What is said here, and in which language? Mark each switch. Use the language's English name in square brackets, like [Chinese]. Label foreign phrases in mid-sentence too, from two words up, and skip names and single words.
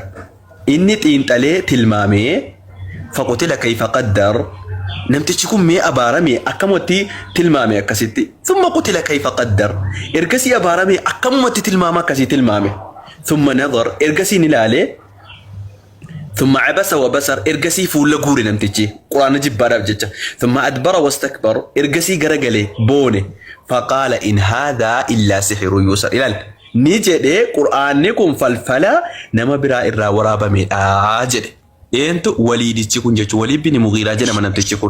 [Oromo] Inni xiinxalee tilmaamee [Arabic] فقتل كيف قدر. [Oromo] Namtichi kun mee abaarame akkamatti tilmaame akkasitti. [Arabic] ثم قتل كيف قدر. [Oromo] Ergasii abaarame akkamatti tilmaama akkasii tilmaame. [Arabic] ثم نظر [Oromo] ergasii ilaale. [Arabic] ثم عبس وبسر [Oromo] ergasii fuula guure namtichi. Quraana jibbaadhaaf jecha. [Arabic] ثم أدبر واستكبر [Oromo] ergasii garagalee boone. [Arabic] فقال إن هذا إلا سحر يؤثر. [Oromo] Ilaal. Ni jedhee quraanni kun falfala nama biraa irraa waraabameedha jedhe. Eentu Waliidichi kun jechuun Waliid bin Mughiiraa jedhama namtichi kun.